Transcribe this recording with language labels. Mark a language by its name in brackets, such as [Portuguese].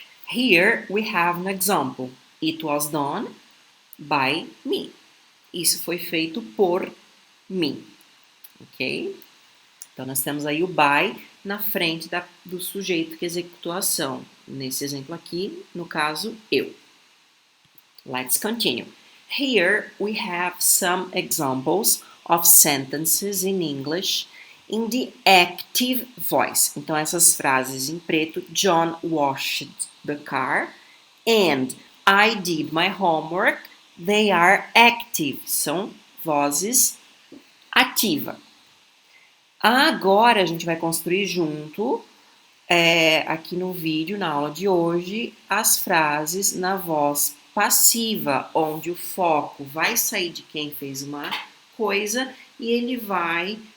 [English] Here we have an example. It was done by me. [Portuguese] Isso foi feito por mim, ok? Então, nós temos aí o by na frente do sujeito que executou a ação. Nesse exemplo aqui, no caso, eu. [English] Let's continue. Here we have some examples of sentences in English in the active voice. [Portuguese] Então, essas frases em preto, [English] John washed the car and I did my homework, they are active. [Portuguese] São vozes ativa. Agora a gente vai construir junto, aqui no vídeo, na aula de hoje, as frases na voz passiva, onde o foco vai sair de quem fez uma coisa e ele vai